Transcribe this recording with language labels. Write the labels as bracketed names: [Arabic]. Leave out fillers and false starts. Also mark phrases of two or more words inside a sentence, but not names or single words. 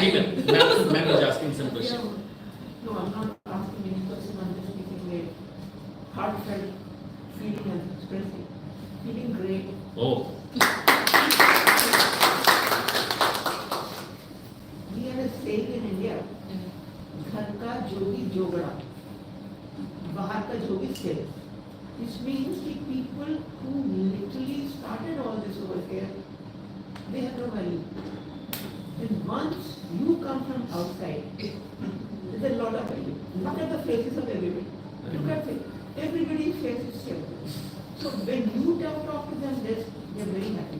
[English] Ma'am is asking some question. No, I'm not asking any question, I'm just speaking a heartfelt feeling and expressing. Feeling great. Oh, We have a saying in India, [Hindi] घर का जोगी जोगड़ा, बाहर का जोगी सेव. [English] Which means the people who literally started all this over here, they have no value. And once you come from outside, there's a lot of value. Look at the faces of everybody. Look at it. Everybody's face is same. So when you talk to them this, they're very happy.